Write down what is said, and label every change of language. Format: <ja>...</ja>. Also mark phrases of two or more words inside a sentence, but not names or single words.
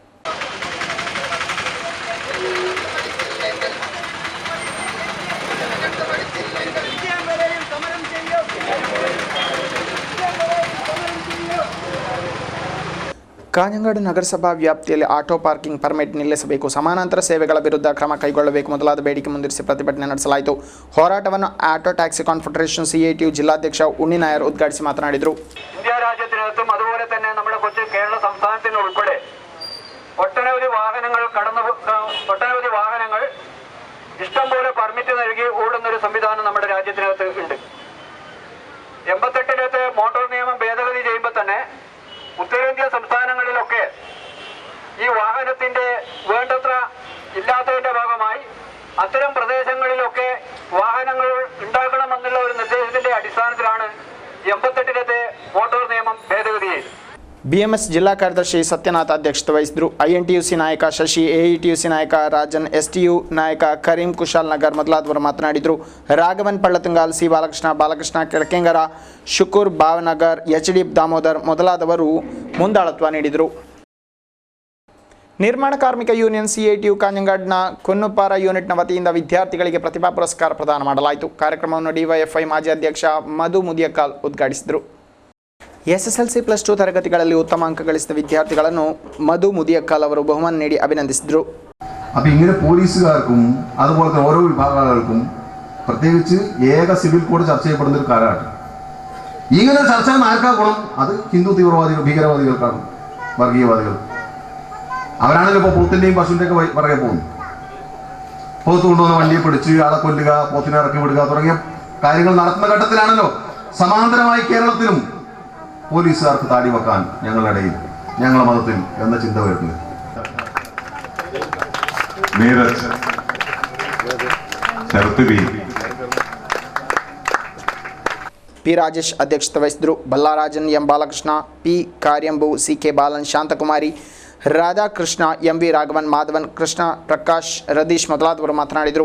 <kn>ಕಾಂಜಂಗಾಡು ನಗರಸಭಾ ವ್ಯಾಪ್ತಿಯಲ್ಲಿ ಆಟೋ ಪಾರ್ಕಿಂಗ್ ಪರ್ಮಿಟ್ ನಿಲ್ಲಿಸಬೇಕು, ಸಮಾನಾಂತರ ಸೇವೆಗಳ ವಿರುದ್ಧ ಕ್ರಮ ಕೈಗೊಳ್ಳಬೇಕು ಮೊದಲಾದ ಬೇಡಿಕೆ ಮುಂದಿರಿಸಿ ಪ್ರತಿಭಟನೆ ನಡೆಸಲಾಯಿತು. ಹೋರಾಟವನ್ನು ಆಟೋ ಟ್ಯಾಕ್ಸಿ ಕಾನ್ಫೆಡರೇಷನ್ CITU ಜಿಲ್ಲಾಧ್ಯಕ್ಷ ಉಣ್ಣಿ ನಾಯರ್ ಉದ್ಘಾಟಿಸಿ ಮಾತನಾಡಿದರು.</kn> <ml>ഇന്ത്യ രാജ്യത്തിനകത്തും അതുപോലെ തന്നെ നമ്മുടെ കൊച്ചു കേരള സംസ്ഥാനത്തിന് ഉൾപ്പെടെ ഒട്ടനവധി വാഹനങ്ങൾ ഇഷ്ടംപോലെ പെർമിറ്റ് നൽകി ഓടുന്നൊരു സംവിധാനം നമ്മുടെ രാജ്യത്തിനകത്ത് ഉണ്ട്. 88 മോട്ടോർ നിയമം ഭേദഗതി ചെയ്യുമ്പോൾ തന്നെ ഉത്തരേന്ത്യ സംസ്ഥാനങ്ങളിലൊക്കെ ഈ വാഹനത്തിന്റെ വേണ്ടത്ര ഇല്ലാത്തതിന്റെ ഭാഗമായി അത്തരം പ്രദേശങ്ങളിലൊക്കെ വാഹനങ്ങൾ ഉണ്ടാകണമെന്നുള്ള ഒരു നിർദ്ദേശത്തിന്റെ അടിസ്ഥാനത്തിലാണ് 88 മോട്ടോർ നിയമം ഭേദഗതി ചെയ്തത്.</ml> <kn>BMS ಜಿಲ್ಲಾ ಕಾರ್ಯದರ್ಶಿ ಸತ್ಯನಾಥ್ ಅಧ್ಯಕ್ಷತೆ ವಹಿಸಿದರು. INTUC ನಾಯಕ ಶಶಿ, AETUC ನಾಯಕ ರಾಜನ್, STU ನಾಯಕ ಕರೀಂ ಕುಶಾಲ್ ನಗರ್ ಮೊದಲಾದವರು ಮಾತನಾಡಿದರು. ರಾಘವನ್ ಪಳ್ಳತಂಗಾಲ್, ಸಿ ಬಾಲಕೃಷ್ಣ ಕೆಳಕೆಂಗರ, ಶುಕೂರ್ ಭಾವನಗರ್, HD ದಾಮೋದರ್ ಮೊದಲಾದವರು ಮುಂದಾಳತ್ವ ನೀಡಿದರು. ನಿರ್ಮಾಣ ಕಾರ್ಮಿಕ ಯೂನಿಯನ್ CITU ಕಾಂಜಂಗಾಡ್ನ ಕೊನ್ನುಪಾರ ಯೂನಿಟ್ನ ವತಿಯಿಂದ ವಿದ್ಯಾರ್ಥಿಗಳಿಗೆ ಪ್ರತಿಭಾ ಪುರಸ್ಕಾರ ಪ್ರದಾನ ಮಾಡಲಾಯಿತು. ಕಾರ್ಯಕ್ರಮವನ್ನು DYFI ಮಾಜಿ ಅಧ್ಯಕ್ಷ ಮಧು ಮುದಿಯಕಾಲ್ ಉದ್ಘಾಟಿಸಿದರು.</kn> <ml>SSLC +2 തരഗതികളിൽ ഉത്തമ അങ്ക ಗಳಿಸಿದ വിദ്യാർത്ഥിಗಳನ್ನು മധു മുദിയക്കാൽ അവർ ബഹുമാനം നേടി അഭിനന്ദിച്ചു. അപ്പോൾ ഇങ്ങനെ പോലീസുകാർക്കും അതുപോലെ തന്നെ ഓരോ വിഭാഗങ്ങൾക്കും പ്രത്യേകിച്ച് ഏക സിവിൽ കോഡ് ചർച്ച ചെയ്യപ്പെടുന്ന ഒരു കാലഘട്ടം. ഇങ്ങനെ ചർച്ച ആർക്കാ ഗുണം? അത് ഹിന്ദു തീവ്രവാദികൾ, ഭീകരവാദികൾക്കാണ്, വർഗീയവാദികൾ. അവരാണല്ലോ ഇപ്പോൾ പോത്തിൻ്റെയും പശുവിൻ്റെയൊക്കെ പുറകെ പോകുന്നു. പോത്ത് കൊണ്ടുവന്ന വണ്ടിയെ പിടിച്ച് ആളെ കൊല്ലുക, പോത്തിനെ ഇറക്കി വിടുക തുടങ്ങിയ കാര്യങ്ങൾ നടത്തുന്ന ഘട്ടത്തിലാണല്ലോ സമാന്തരമായി കേരളത്തിലും പോലീസുകാർക്ക് താടി വെക്കാൻ ഞങ്ങളുടെ ഇടയിൽ, ഞങ്ങളുടെ മതത്തിൽ എന്ന ചിന്ത വരുന്നത്.</ml> <kn>നീരജ്, P. ರಾಜೇಶ್ ಅಧ್ಯಕ್ಷತೆ ವಹಿಸಿದರು. ಬಲ್ಲಾರಾಜನ್, ಎಂ ಬಾಲಕೃಷ್ಣ, P. ಕಾರ್ಯಂಬು, CK ಬಾಲನ್, ಶಾಂತಕುಮಾರಿ, ರಾಧಾಕೃಷ್ಣ, MV ರಾಘವನ್, ಮಾಧವನ್, ಕೃಷ್ಣ, ಪ್ರಕಾಶ್, ರದೀಶ್ ಮೊದಲಾದವರು ಮಾತನಾಡಿದರು.</kn>